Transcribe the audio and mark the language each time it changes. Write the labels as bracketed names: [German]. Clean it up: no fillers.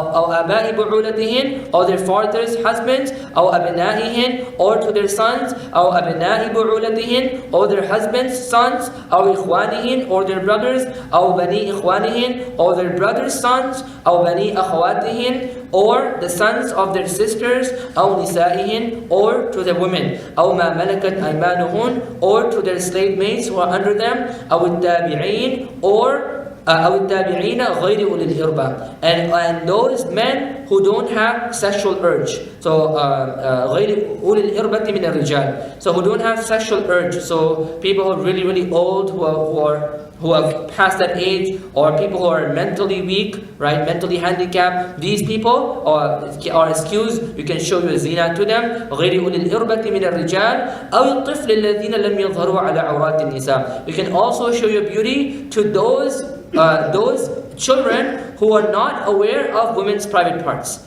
[Arabic] آباء بُعُولَتِهِنْ, [English] or their fathers' husbands, [Arabic] أو أبنائهن, [English] or to their sons, [Arabic] أو أبناء بُعُولَتِهِنْ, [English] or their husbands' sons, [Arabic] أو إخوانهن, [English] or their brothers, [Arabic] أو بني إخوانهن, [English] or their brothers' sons, [Arabic] أو بني أخواتهن, [English] or the sons of their sisters, [Arabic] أو نسائهن, [English] or to the women, [Arabic] أو ما ملكت أيمانهن, [English] or to their slave mates who are under them, [Arabic] أو التابعين, [English] or [Arabic] أو التابعين غير أولي الإربة, [English] and those men who don't have sexual urge. [Arabic] So غير أولي الإربة من الرجال. [English] So who don't have sexual urge. So people who are really, really old, who have passed that age, or people who are mentally weak, right, mentally handicapped. These people are excused. You can show your zina to them. [Arabic] غير أولي الإربة من الرجال أو الطفل الذين لم يظهروا على عورات النساء. [English] You can also show your beauty to those children who are not aware of women's private parts.